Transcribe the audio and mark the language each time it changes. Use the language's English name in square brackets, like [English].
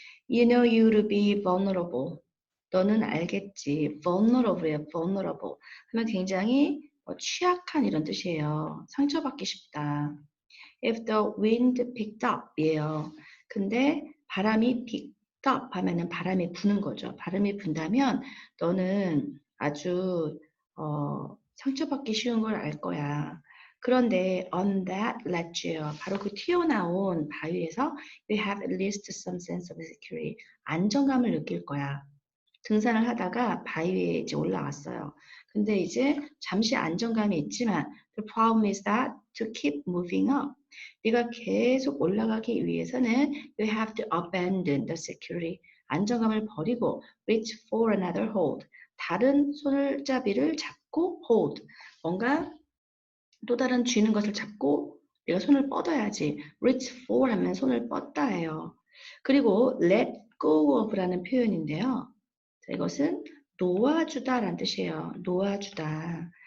[English] You know you to be vulnerable. [Korean] 너는 알겠지. [English] vulnerable예요. vulnerable. [Korean] 하면 굉장히 취약한 이런 뜻이에요. 상처받기 쉽다. [English] If the wind picked up 이에요. [Korean] 근데 바람이 [English] picked up [Korean] 하면은 바람이 부는 거죠. 바람이 분다면 너는 아주 상처받기 쉬운 걸 알 거야. 그런데 [English] on that ledge요. [Korean] 바로 그 튀어나온 바위에서 [English] you have at least some sense of security. [Korean] 안정감을 느낄 거야. 등산을 하다가 바위 위에 이제 올라왔어요. 근데 이제 잠시 안정감이 있지만 [English] the problem is that to keep moving up. [Korean] 네가 계속 올라가기 위해서는 [English] you have to abandon the security. [Korean] 안정감을 버리고 [English] reach for another hold. [Korean] 다른 손잡이를 잡고 hold. 뭔가 또 다른 쥐는 것을 잡고 내가 손을 뻗어야지. [English] reach for [Korean] 하면 손을 뻗다예요. 그리고 [English] let go of [Korean] 라는 표현인데요. 자, 이것은 놓아주다라는 뜻이에요. 놓아주다.